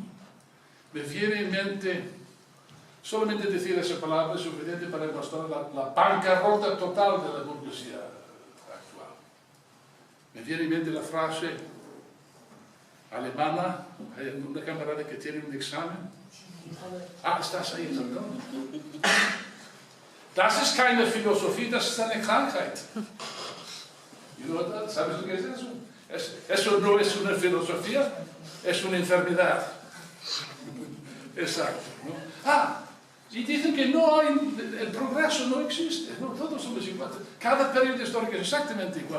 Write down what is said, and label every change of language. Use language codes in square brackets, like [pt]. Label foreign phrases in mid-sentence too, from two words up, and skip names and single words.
[es] Me viene en mente, solamente decir esa palabra es suficiente para demostrar la bancarrota total de la burguesía actual. Me viene en mente la frase alemana, hay una camarada que tiene un examen. Ah, estás ahí, perdón. [de] Das ist keine Philosophie, das ist eine Krankheit. [es] ¿Sabes lo que es eso? Eso no es una filosofía, es una enfermedad. Exacto, ¿no? Y dicen que no hay, el progreso no existe, ¿no? Todos somos iguales. Cada periodo histórico es exactamente igual.